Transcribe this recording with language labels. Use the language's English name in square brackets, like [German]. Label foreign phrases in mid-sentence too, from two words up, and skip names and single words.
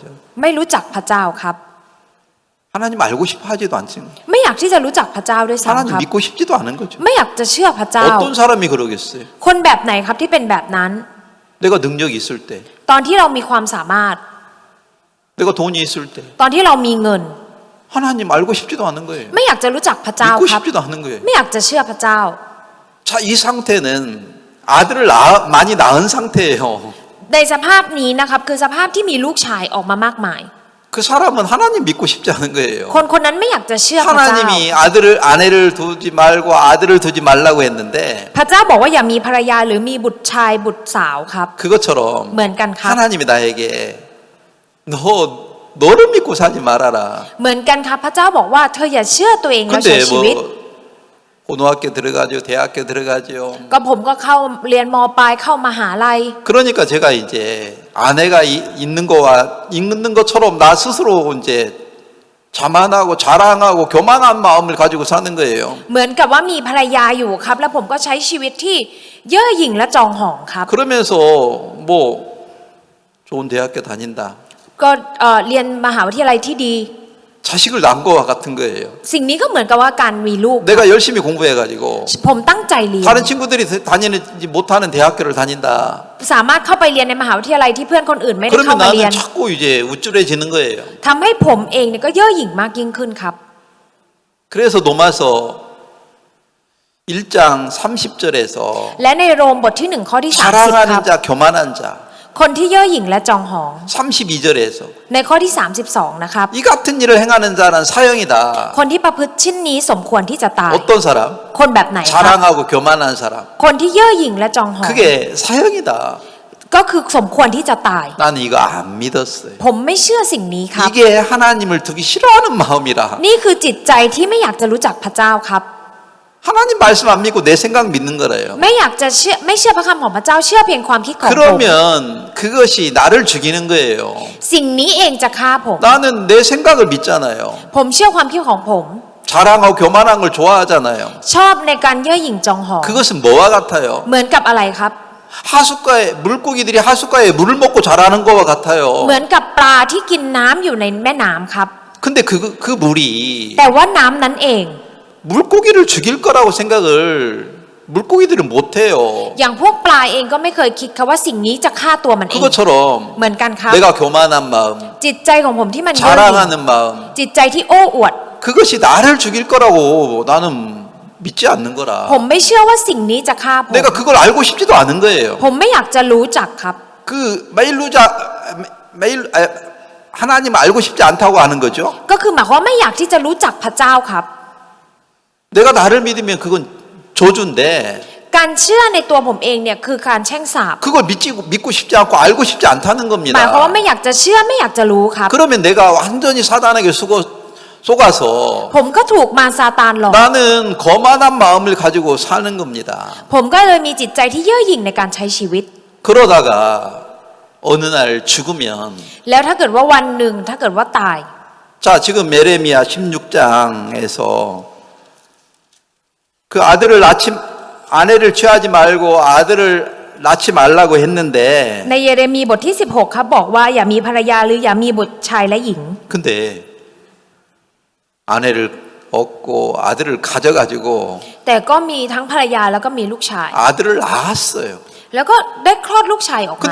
[Thai] ไม่รู้จักพระเจ้าครับ [Korean] 하나님 알고 싶어 하지도 않죠. [Thai] ไม่อยากที่จะรู้จักพระเจ้าด้วยซ้ำ [Korean] 하나님 [Thai] ครับ [Korean] 믿고 싶지도 않은 거죠. [Thai] ไม่อยากจะเชื่อพระเจ้า [Korean] 어떤 사람이 그러겠어요? [Thai] คนแบบไหนครับที่เป็นแบบนั้น [Korean] 내가 능력이 있을 때, [Thai] ตอนที่เรามีความสามารถ [Korean] 내가 돈이 있을 때 [Thai] ตอนที่เรามีเงิน [Korean] 하나님 알고 싶지도 않은 거예요. [Thai] ไม่อยากจะรู้จักพระเจ้า [Korean] 믿고 [Thai] ครับ [Korean] 싶지도 않은 거예요. [Thai] ไม่อยากจะเชื่อพระเจ้า [Korean] 자, 이 상태는 아들을 많이 낳은 상태예요. [Thai] ในสภาพนี้นะครับคือสภาพที่มีลูกชายออกมามากมาย [Korean] 그 사람은 하나님 믿고 싶지 않은 거예요. [Thai] คนคนนั้นไม่อยากจะเชื่อพระเจ้า [Korean] 하나님이 아내를 두지 말고 아들을 두지 말라고 했는데 [Thai] พระเจ้าบอกว่าอย่ามีภรรยาหรือมีบุตรชายบุตรสาวครับ [Korean] 그것처럼 [Thai] เหมือนกันครับ [Korean] 하나님이 나에게 너를 믿고 살지 말아라. [Thai] เหมือนกันครับพระเจ้าบอกว่าเธออย่าเชื่อตัวเองแล้วใช้ [Korean] 근데 [Thai] ชีวิต [Korean] 고등학교 들어가죠, 대학교 들어가죠. [Thai] ก็ผมก็เข้าเรียนมปลายเข้ามหาลัย [Korean] 그러니까 제가 이제 아내가 있는 거와 있는 것처럼 나 스스로 이제 자만하고 자랑하고 교만한 마음을 가지고 사는 거예요. [Thai] เหมือนกับว่ามีภรรยาอยู่ครับ แล้วผมก็ใช้ชีวิตที่เย่อหยิ่งและจองหองครับ [Korean] 그러면서 뭐 좋은 대학교 다닌다. [Thai] ก็เรียนมหาวิทยาลัยที่ดี [Korean] 자식을 낳은 거와 같은 거예요. [Thai] สิ่งนี้ก็เหมือนกับว่าการมีลูก [Korean] 내가 열심히 공부해가지고 [Thai] ผมตั้งใจเรียน [Korean] 다른 친구들이 다니지 못하는 대학교를 다닌다. [Thai] สามารถเข้าไปเรียนในมหาวิทยาลัยที่เพื่อนคนอื่นไม่ได้เข้า [Korean] 그러면 [Thai] มาเรียน [Korean] 나는 자꾸 이제 우쭐해지는 거예요. [Thai] ทำให้ผมเองเนี่ยก็เย่อหยิ่งมากยิ่งขึ้นครับ [Korean] 그래서 로마서 1장 30절에서 [Thai] และในโรมบทที่ 1 ข้อที่ 30 ค [Korean] 자랑하는 [Thai] รับ [Korean] 자, 교만한 자. [Thai] คนที่เย่อหยิ่งและจองหอง [Korean] 32절에서 [Thai] ในข้อที่ 32 นะครับ [Korean] 이 같은 일을 행하는 자는 사형이다. [Thai] คนที่ประพฤติชิ้นนี้สมควรที่จะตาย [Korean] 어떤 사람? [Thai] คนแบบไหนครับ [Korean] 자랑하고 교만한 사람. [Thai] คนที่เย่อหยิ่งและจองหอง [Korean] 그게 사형이다. [Thai] ก็คือสมควรที่จะตาย [Korean] 나는 이거 안 믿었어요. [Thai] ผมไม่เชื่อสิ่งนี้ครับ [Korean] 이게 하나님을 두기 싫어하는 마음이라. [Thai] นี่คือจิตใจที่ไม่อยากจะรู้จักพระเจ้าครับ [Korean] 하나님 말씀 안 믿고 내 생각 믿는 거래요. [Thai] ไม่อยากจะเชื่อไม่เชื่อพระคำของพระเจ้าเชื่อเพียงความคิดของผม [Korean] 그러면 그것이 나를 죽이는 거예요. [Thai] สิ่งนี้เองจะฆ่าผม [Korean] 나는 내 생각을 믿잖아요. [Thai] ผมเชื่อความคิดของผม [Korean] 자랑하고 교만한 걸 좋아하잖아요. [Thai] ชอบในการเย่อหยิ่งจองหอง [Korean] 그것은 뭐와 같아요? [Thai] เหมือนกับอะไรครับ [Korean] 하숫가에 물고기들이 하숫가에 물을 먹고 자라는 거와 [Thai] เหมื [Korean] 같아요. [Thai] อนกับปลาที่กินน้ำอยู่ในแม่น้ำครับ [Korean] 근데 그 물이 [Thai] แต่ว่าน้ำนั้นเอง [Korean] 물고기를 죽일 거라고 생각을 물고기들은 못 해요. [Thai] อย่างพวกปลาเองก็ไม่เคยคิดค่ะว่าสิ่งนี้จะฆ่าตัวมันเอง [Korean] 그것처럼 [Thai] เหมือนกันครับ [Korean] 내가 교만한 마음, [Thai] จิตใจของผมที่มันเย่อหยิ่ง [Korean] 자랑하는 마음, [Thai] จิตใจที่โอ้อวด [Korean] 그것이 나를 죽일 거라고 나는 믿지 않는 [Thai] ผ [Korean] 거라. [Thai] มไม่เชื่อว่าสิ่งนี้จะฆ่าผม [Korean] 내가 그걸 알고 싶지도 않은 거예요. [Thai] ผมไม่อยากจะรู้จักครับ [Korean] 그 매일 하나님 알고 싶지 않다고 하는 거죠. [Thai] ก็คือหมายความว่าไม่อยากที่จะรู้จักพระเจ้าครับ [Korean] 내가 나를 믿으면 그건 저주인데 [Thai] การเชื่อในตัวผมเองเนี่ยคือการแช่งสาป [Korean] 그걸 믿고 싶지 않고 알고 싶지 않다는 [Thai] หมายความว่า [Korean] 겁니다. [Thai] ไม่อยากจะเชื่อไม่อยากจะรู้ครับ [Korean] 그러면 내가 완전히 사단에게 속아서 [Thai] ผมก็ถูกมารซาตานหลอก [Korean] 나는 거만한 마음을 가지고 사는 겁니다. [Thai] ผมก็เลยมีจิตใจที่เย่อหยิ่งในการใช้ชีวิต [Korean] 그러다가 어느 날 죽으면 [Thai] แล้วถ้าเกิดว่าวันหนึ่งถ้าเกิดว่าตาย [Korean] 자 지금 예레미야 16장에서 그 아내를 취하지 말고 아들을 낳지 말라고 했는데 [Thai] ในเยเรมีบทที่ 16 ครับบอกว่าอย่ามีภรรยาหรืออย่ามีบุตรชายและหญิง [Korean] 근데 아내를 얻고 아들을 가져가지고 [Thai] แต่ก็มีทั้งภรรยาแล้วก็มีลูกชาย [Korean] 아들을 낳았어요. [Thai] แล้วก็ได้คลอดลูกชายออกมา